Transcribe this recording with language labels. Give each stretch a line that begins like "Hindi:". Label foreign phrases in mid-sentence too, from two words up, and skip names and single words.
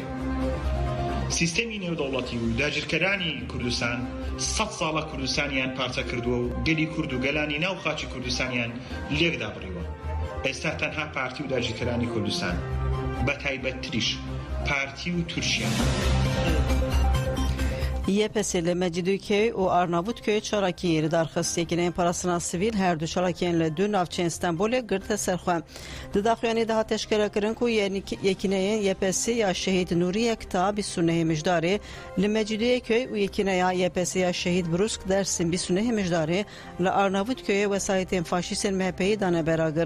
Central Kurdish: سیستەمی نێودەوڵەتی و داگیرکەرانی کوردستان 100 ساڵە کوردستانیان پارچە کردووە و گەلی کورد و گەلانی ناو خاچی کوردستانیان لێکدا بڕیوە. ئێستا تەنها پارتی و داگیرکەرانی کوردستان بە تایبەتتریش پارتی و تورکیا.
Kurdish: YPS li Mecidûkê û Arnavutköyê çalakiyê li darxistekînên parastina sivîl her du çalakiyên li du navçeyên Stenbolê girte serxwe. Di daxuyanê de hat eşkerekirin ku yekîneyên YPS ya Şehîd Nûrî Yekta bîsûnehê mijdarê li Mecidûyê û yekîneya YPS ya Şehîd Brusk Dersim bîsûnehê mijdarê li Arnavutköyê wesayetên faşîstên MHP'yê dane beragir.